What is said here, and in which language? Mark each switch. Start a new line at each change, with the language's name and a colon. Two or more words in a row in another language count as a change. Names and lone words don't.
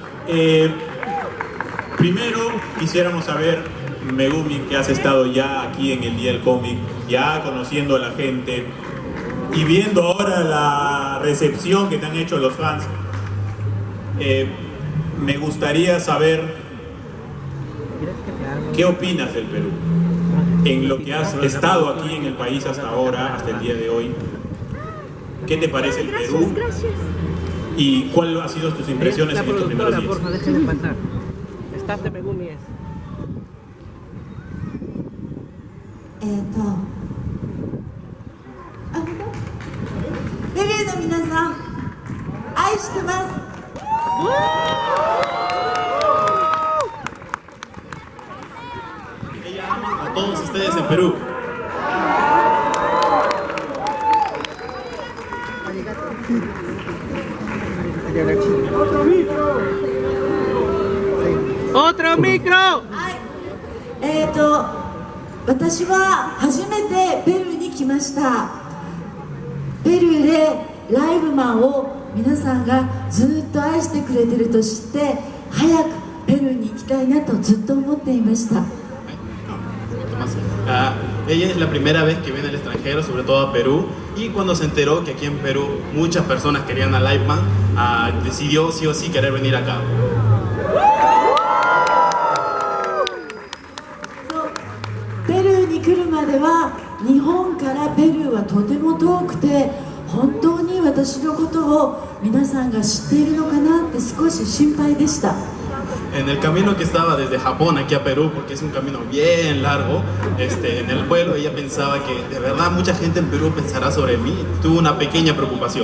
Spanish: Primero quisiéramos saber, Megumi, que has estado ya aquí en el Día del Cómic, ya conociendo a la gente y viendo ahora la recepción que te han hecho los fans, me gustaría saber qué opinas del Perú, en lo que has estado aquí en el país hasta ahora, hasta el día de hoy. ¿Qué te parece el Perú? ¿Y cuáles han sido tus impresiones en estos primeros días? Porfa, déjenme pasar. Staff de Megumi es.
Japanese: ペルーの皆さん、愛してます。
Spanish: Ella ama a todos ustedes en Perú. ¡Otro micro!
Japanese: はい。私は初めてペルーに来ました。ペルーでライブマンを皆さんがずっと愛してくれてると知って、早くペルーに行きたいなとずっと思っていました。
Spanish: Ella es la primera vez que viene al extranjero, sobre todo a Perú, y cuando se enteró que aquí en Perú muchas personas querían a Liveman, decidió sí o sí querer venir acá.
Japanese: ペルーに来るまでは日本からペルーはとても遠くて、本当に私のことを皆さんが知っているのかなって少し心配でした。
Spanish: En el camino que estaba desde Japón aquí a Perú, porque es un camino bien largo, en el vuelo ella pensaba que de verdad mucha gente en Perú pensará sobre mí. Tuvo una pequeña preocupación.